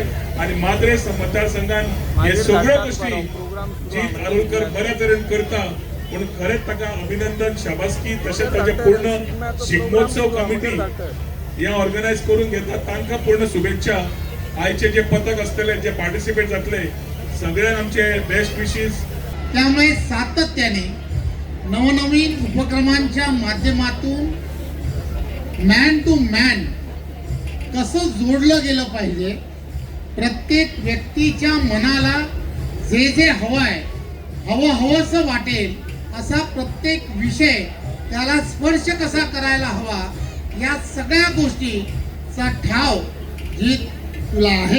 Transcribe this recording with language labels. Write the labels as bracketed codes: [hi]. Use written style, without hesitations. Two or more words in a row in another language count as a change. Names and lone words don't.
[kok] आनी माद्रे मतदारसंघान हे सगळ्यो गोश्टी जीत आरोलकर बऱ्या तरेन करता. पूण खरेंच ताका अभिनंदन, शाबासकी. तशेंच ताचे पूर्ण शिगमोत्सव कमिटी हे ऑर्गनायज करून घेता तांकां पूर्ण शुभेच्छा. आयचे जे पथक असतले, जे पार्टिसिपेट जातले, सगळ्यांक आमचे [en] best wishes. [mr] त्यामुळे सातत्याने नवनवीन उपक्रमांच्या माध्यमातून [en] man to man [mr] कसं जोडलं गेलं पाहिजे, प्रत्येक व्यक्तीच्या मनाला जे जे हवंय, हवंसं वाटेल असा प्रत्येक विषय त्याला स्पर्श कसा करायला हवा, या सगळ्या गोष्टीचा ठाव जीत तुला आहे.